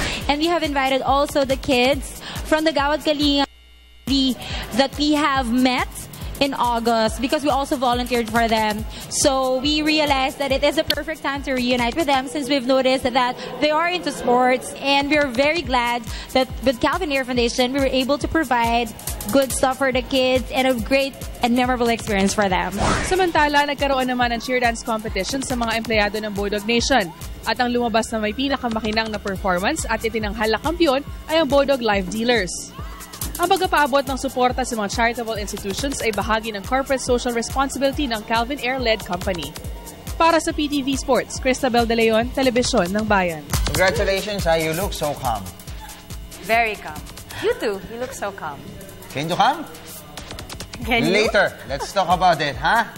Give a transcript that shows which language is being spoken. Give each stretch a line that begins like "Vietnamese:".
English: And we have invited also the kids from the Gawad Kalinga that we have met in August because we also volunteered for them. So we realized that it is a perfect time to reunite with them since we've noticed that they are into sports, and we're very glad that with Calvin Ayre Foundation we were able to provide good stuff for the kids and a great and memorable experience for them.
Filipino: Samantala, nagkaroon naman ng cheer dance competition sa mga empleyado ng Bodog Nation. At ang lumabas na may pinakamakinang na performance at itinanghal na kampiyon ay ang Bodog Live Dealers. Ang pagpapaabot ng suporta sa mga charitable institutions ay bahagi ng corporate social responsibility ng Calvin Ayre-led company. Para sa PTV Sports, Cristabel de Leon, Telebisyon ng Bayan.
English: Congratulations, you look so calm. Very calm. You too, you look so calm. Can you come? Can you? Later, let's talk about it, ha?